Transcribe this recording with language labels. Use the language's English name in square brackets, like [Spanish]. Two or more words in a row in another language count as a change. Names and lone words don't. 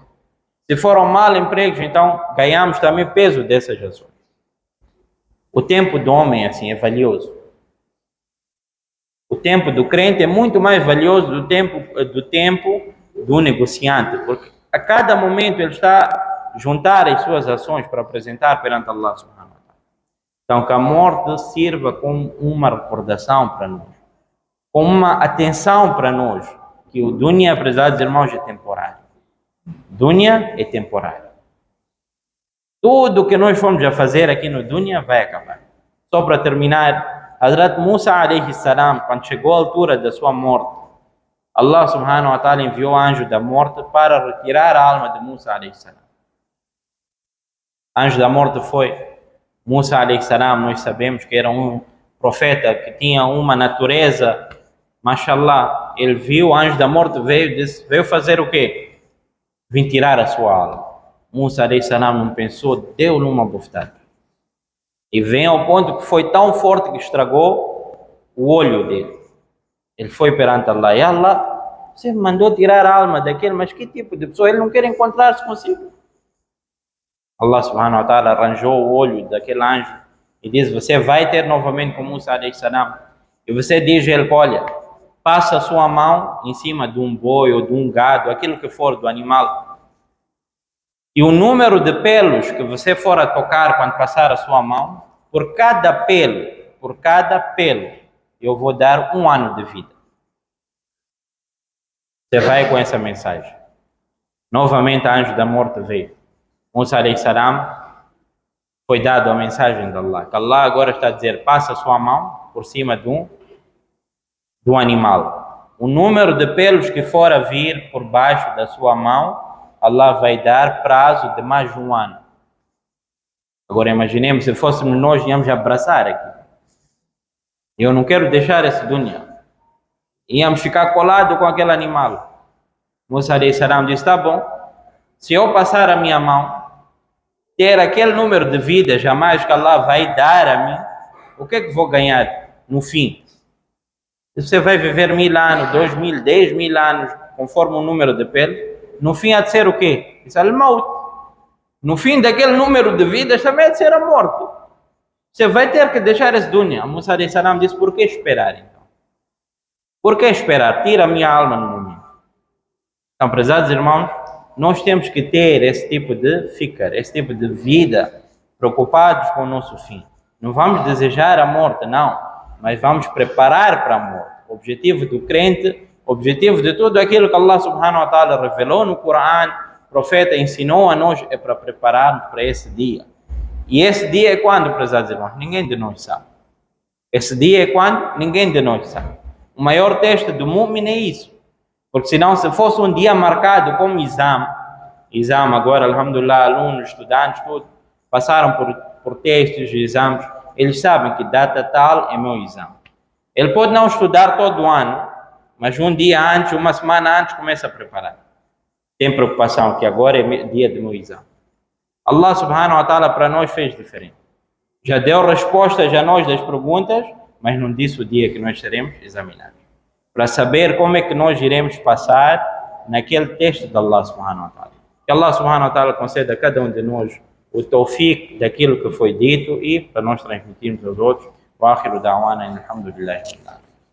[Portuguese] Se foram mal empregos, então ganhamos também peso dessas ações. O tempo do homem assim é valioso. O tempo do crente é muito mais valioso do tempo do negociante, porque a cada momento ele está a juntar as suas ações para apresentar perante [Arabic] الله سبحانه وتعالى. [Portuguese] Então que a morte sirva como uma recordação para nós, como uma atenção para nós, que o dunya, prezados irmãos, é temporário. Dunya é temporário. Tudo o que nós fomos a fazer aqui no dunya vai acabar. Só para terminar, Hazrat Musa [Arabic] عليه السلام, [Portuguese] quando chegou à altura da sua morte, [Arabic] الله سبحانه وتعالى [Portuguese] enviou o anjo da morte para retirar a alma de Musa [Arabic] عليه السلام. [Portuguese] Anjo da morte foi Musa [Arabic] عليه السلام, [Portuguese] nós sabemos que era um profeta que tinha uma natureza, mashallah, ele viu o anjo da morte, veio fazer o quê? Vim tirar a sua alma. Musa [Arabic] عليه السلام [Portuguese] não pensou, deu-lhe uma bofetada. E vem ao ponto que foi tão forte que estragou o olho dele. Ele foi perante Allah. E Allah, você mandou tirar a alma daquele, mas que tipo de pessoa? Ele não quer encontrar-se consigo. [Arabic] الله سبحانه وتعالى [Portuguese] arranjou o olho daquele anjo e diz, você vai ter novamente com Musa [Arabic] عليه السلام. [Portuguese] E você diz a ele, olha, passa a sua mão em cima de um boi ou de um gado, aquilo que for do animal. E o número de pelos que você for a tocar quando passar a sua mão, por cada pelo, eu vou dar 1 ano de vida. Você vai com essa mensagem. Novamente, a anjo da morte veio. Musa [Arabic] عليه السلام [Portuguese] foi dado a mensagem de Allah. Que Allah agora está a dizer, passa a sua mão por cima do animal. O número de pelos que for a vir por baixo da sua mão, Allah vai dar prazo de mais de 1 ano. Agora imaginemos se fôssemos nós, íamos abraçar aqui. Eu não quero deixar esse dunya. Íamos ficar colados com aquele animal. Musa [Arabic] عليه السلام [Portuguese] disse, tá bom, se eu passar a minha mão, ter aquele número de vidas jamais que Allah vai dar a mim, o que é que vou ganhar no fim? Você vai viver 1000 anos, 2000, 10.000 anos, conforme o número de pele. No fim há de ser o quê? Isso é o maut. No fim daquele número de vidas também há de ser a morte. Você vai ter que deixar esse dunya. Musa [Arabic] عليه السلام [Portuguese] disse, por que esperar então? Por que esperar? Tira a minha alma no momento. Então, prezados irmãos, nós temos que ter esse tipo de fikr, esse tipo de vida, preocupados com o nosso fim. Não vamos desejar a morte, não, mas vamos preparar para a morte. O objetivo do crente, o objetivo de tudo aquilo que [Arabic] الله سبحانه وتعالى [Portuguese] revelou no Coran, o profeta ensinou a nós, é para prepararmos para esse dia. E esse dia é quando, prezados irmãos? Ninguém de nós sabe. Esse dia é quando? Ninguém de nós sabe. O maior teste do mu'min é isso. Porque senão, se fosse um dia marcado como exame agora, alhamdulillah, alunos, estudantes, tudo, passaram por testes, exames, eles sabem que data tal é meu exame. Ele pode não estudar todo ano, mas um dia antes, uma semana antes, começa a preparar. Tem preocupação que agora é dia do meu exame. [Arabic] الله سبحانه وتعالى [Portuguese] para nós fez diferente. Já deu respostas a nós das perguntas, mas não disse o dia que nós seremos examinados. Para saber como é que nós iremos passar naquele teste de [Arabic] الله سبحانه وتعالى. [Portuguese] Que [Arabic] الله سبحانه وتعالى [Portuguese] conceda a cada um de nós o tawfiq daquilo que foi dito e para nós transmitirmos aos outros. [Arabic] وآخر دعوانا الحمد لله.